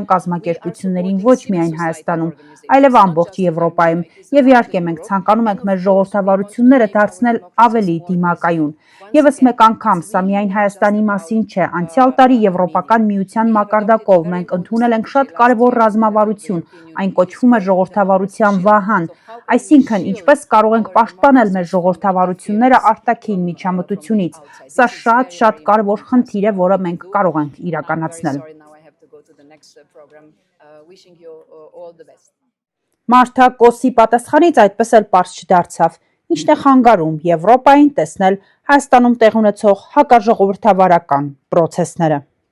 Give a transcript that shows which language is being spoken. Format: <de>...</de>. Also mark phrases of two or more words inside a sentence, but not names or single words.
<hy>կազմակերպություններին ոչ միայն Հայաստանում, այլև ամբողջ Եվրոպայում։ Եվ իհարկե մենք ցանկանում ենք մեր ժողովրդավարությունները դարձնել ավելի դիմակայուն։ Եվս մեկ անգամ, սա միայն Հայաստանի մասին չէ։ Անցյալ տարի Եվրոպական միության մակարդակով մենք ընդունել ենք շատ կարևոր ռազմավարություն, այն կոչվում է ժողովրդավարության վահան։ Այսինքն, ինչպես կարող ենք պաշտպանել մեր ժողովրդավարությունները արտաքին միջամտությունից։ Սա շատ կարևոր խնդիր է, որը մենք կարող ենք իրականացնել։</hy> <en>Now I have to go to the next program. Wishing you all the best.</en> <hy>Մարթա Կոսի պատասխանից այդպես էլ պարզ չդարձավ, ինչն է խանգարում Եվրոպային տեսնել Հայաստանում տեղ ունեցող հակաժողովրդավարական պրոցեսները։</hy>